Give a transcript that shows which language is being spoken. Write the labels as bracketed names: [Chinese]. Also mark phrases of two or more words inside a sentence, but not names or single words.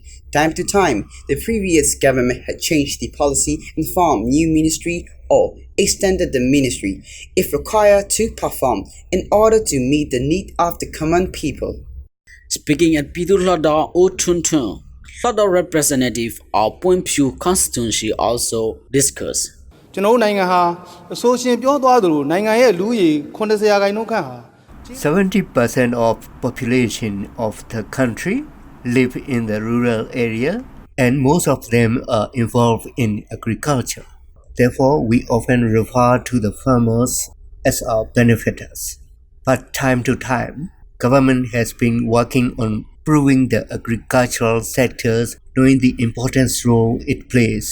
[English] Time to time, the previous government had changed the policy and formed new ministry or extended the ministry, if required, to perform in order to meet the need of the common people. Speaking at Pidu Lada Otuntun, Lada representative of Pumpyu constituency also discussed. [Burmese] ကျွန်တော်နိုင်ငံဟာအဆိုရှင်ပြောသွားသလိုနိုင်ငံရဲ့လူဦးရေ80ရာခိုင်နှုန်းခန့်ဟာ [English] 70% of population of the country live in the rural area and most of them are involved in agriculture. Therefore, we often refer to the farmers as our benefactors. But time to time, government has been working on improving the agricultural sectors, knowing the important role it plays.